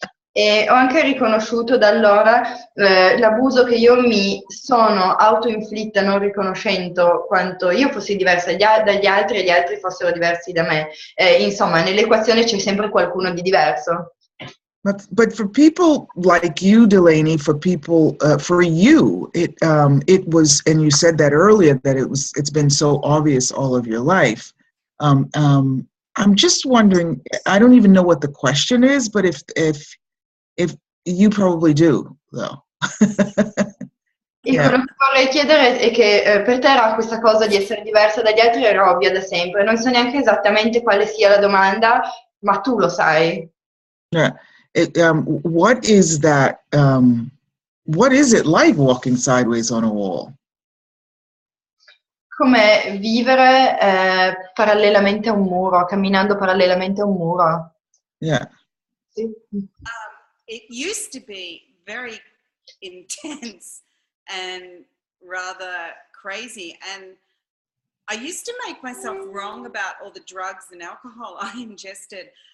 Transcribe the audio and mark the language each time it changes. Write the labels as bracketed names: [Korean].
[Italian] E ho anche riconosciuto da allora l'abuso che io mi sono autoinflitta non riconoscendo quanto io fossi diversa dagli altri e gli altri fossero diversi da me. Insomma, nell'equazione c'è sempre qualcuno di diverso. [English] But for people like you, Delaney, for people, for you, it was, and you said that earlier, that it's been so obvious all of your life. I'm just wondering, I don't even know what the question is, but if you probably do, though. [Italian] Quello che vorrei chiedere è che per te era questa cosa di essere diversa dagli altri era ovvia da sempre. Non so neanche esattamente quale sia la domanda, ma tu lo sai. [English] Yeah. What is that? What is it like walking sideways on a wall? [Italian] Come vivere parallelamente a un muro, camminando parallelamente a un muro. [English] Yeah. [Italian] Sì. [English] It used to be very intense and rather crazy, and I used to make myself wrong about all the drugs and alcohol I ingested.